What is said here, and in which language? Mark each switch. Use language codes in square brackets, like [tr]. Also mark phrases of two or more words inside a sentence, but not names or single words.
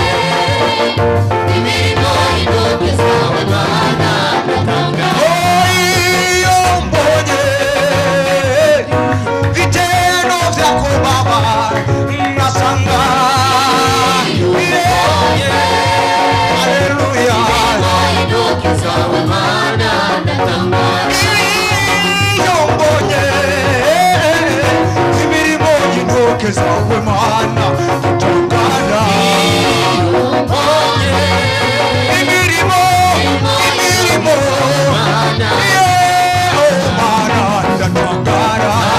[rw] imirimo y'intoke zawe Mana natangara, iyo mbonye [sw] vitendo vyako Baba nasanga, [rw] iyo mbonye haleluya y'intoke zawe Mana natangara, iyo mbonye intoke zawe Mana natangara, imirimo Mana natangara,